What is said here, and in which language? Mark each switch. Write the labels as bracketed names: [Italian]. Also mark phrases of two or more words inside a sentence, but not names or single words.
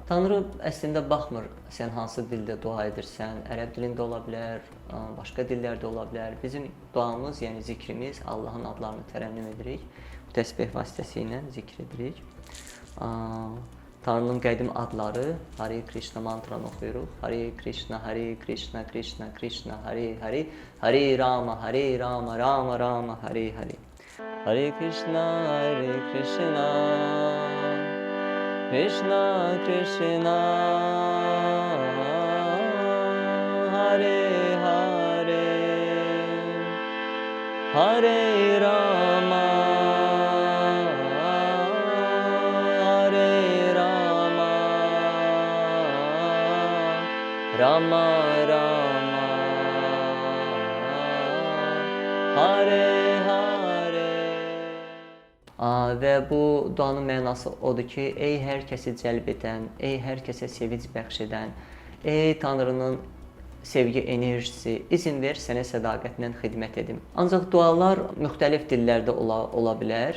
[Azerbaijani] Tanrı əslində baxmır, sən hansı dildə dua edirsən, ərəb dilində ola bilər, başqa dillərdə ola bilər. Bizim duamız, yəni zikrimiz, Allahın adlarını tərənnüm edirik, təsbih vasitəsilə zikr edirik. Tanrının qədim adları, Hare Krishna mantranı oxuyuruq. [Sanskrit] Hare Krishna, Hare Krishna, Krishna Krishna, Hare Hare, Hare Rama, Hare Rama, Rama Rama, Hare Hare. Hare Krishna, Krishna Krishna, Hare Hare, Hare Rama, Rama Rama, Hare Hare. [Azerbaijani] Və bu duanın mənası odur ki, ey hər kəsi cəlb edən, ey hər kəsə sevinc bəxş edən, ey Tanrının sevgi enerjisi, izin ver sənə sədaqətlə xidmət edim. Ancaq dualar müxtəlif dillərdə ola bilər.